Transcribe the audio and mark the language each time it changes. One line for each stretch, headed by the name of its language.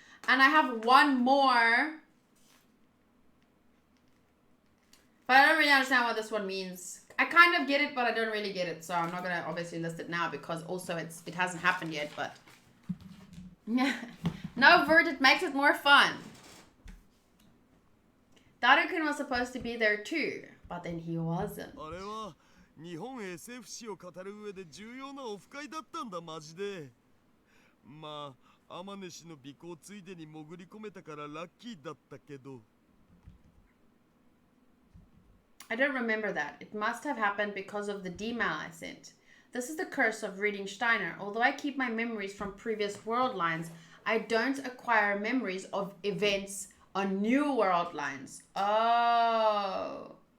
English: And I have one more, but I don't really understand what this one means. I kind of get it, but I don't really get it, so I'm not gonna obviously list it now because also it hasn't happened yet. But no, Vert, it makes it more fun. Daru-kun was supposed to be there too, but then he wasn't.
Japanese: あれは日本 SF 史を語る上で重要なオフ会だったんだマジで。まあ天音氏の尾行ついでに潜り込めたからラッキーだったけど。
English: I don't remember that. It must have happened because of the D-mail I sent. This is the curse of reading Steiner. Although I keep my memories from previous world lines, I don't acquire memories of events on new world lines. Oh.